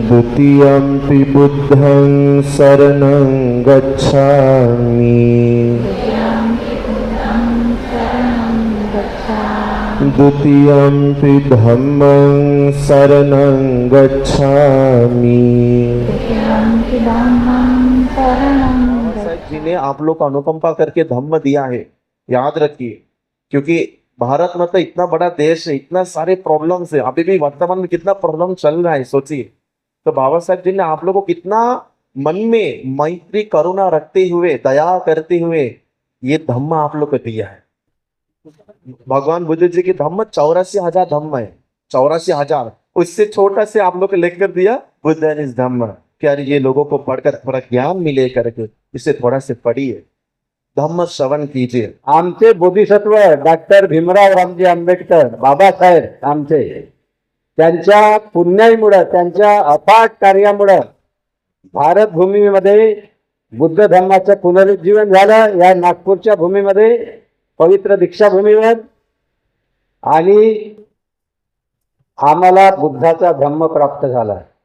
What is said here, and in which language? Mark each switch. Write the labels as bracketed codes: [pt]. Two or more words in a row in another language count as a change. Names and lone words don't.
[pi] द्वितीयंपि बुद्धं शरणं गच्छामि द्वितीयंपि धम्मं शरणं गच्छामि। [hi] जी ने आप लोग को अनुकंपा करके धम्म दिया है, याद रखिए, क्योंकि भारत में तो इतना बड़ा देश है, इतना सारे प्रॉब्लम्स है, अभी भी वर्तमान में कितना प्रॉब्लम चल रहा है सोचिए। तो बाबा साहब जी ने आप लोगों को कितना मन में मैत्री करुणा रखते हुए, दया करते हुए ये धम्म आप लोग को दिया है। भगवान बुद्ध जी की धम्म 84,000 धम्म है, 84,000, उससे छोटा से आप लोग को लेकर दिया बुद्ध इस धम्म। क्या ये लोगों को पढ़कर थोड़ा ज्ञान मिले करके इसे थोड़ा से पढ़िए, धम्म श्रवण कीजिए। [mr] आमचे बोधिसत्व डॉक्टर भीमराव रामजी आंबेडकर बाबासाहेब आमचे, त्यांच्या पुण्याईमुळे, त्यांच्या अफाट कार्यामुळे भारत भूमीमध्ये बुद्ध धर्माचं पुनरुज्जीवन झालं। या नागपूरच्या भूमीमध्ये पवित्र दीक्षाभूमीवर, आणि आम्हाला बुद्धाचा धम्म प्राप्त झाला।